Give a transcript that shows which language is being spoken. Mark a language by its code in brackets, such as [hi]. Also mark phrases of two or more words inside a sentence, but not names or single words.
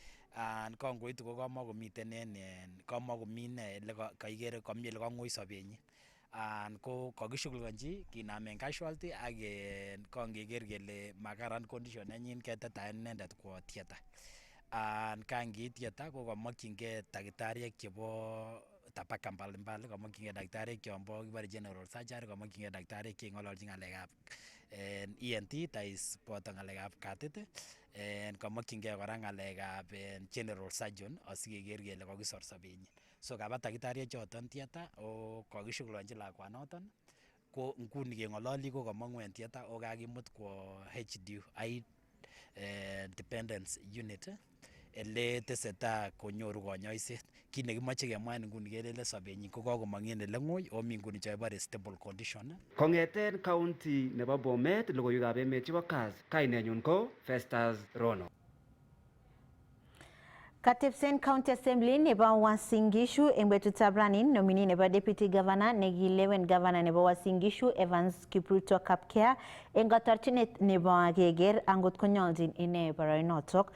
[kln] Kangoitu ko kamakomiten kamakomi ele kaikere kami ele kang'oi sobenyin. Ko kakishughulikanchi kinamen casualty ak kangeker kele makaran condition nenyin ketetaen inendet kwo theatre. Kangiit theatre ko kamokyingei takitariek chebo [sw] tabaka mbalimbali, [kln] kamokyingei daktariek chombo kibore [en] general surgery, [kln] kamokyingei daktariek cheng'ololchin ng'alekab ENT tais boto ng'alekab katit, kamokyingei kora ng'alekab [en] general surgeon [kln] asikeker kele kakisor sobenyin. So kaba takitariek choton theatre o kakishughulikanchi lakwanoton ko nguni keng'ololi ko kamong'u en theatre o kakimut kwo [en] HDU high dependence unit [kln] ele tesetai konyoru konyoiset. Kit nekimoche kemwa en nguni kelele sobenyin ko kakomong en ele ng'oi o mi nguni chebore [en] stable condition. [kln] Kong'eten county nebo Bomet, logoiwekab emet chebo Kass, kainenyun ko Festus Rono. Katepsen County Assembly nebo Uasin Gishu eng betutab ranin nominee nebo [en] Deputy Governor [kln] nekilewen Governor nebo Uasin Gishu Evans Kipruto Kapkea eng katorchinet nebo keker angot konyoljin ine boroinotok.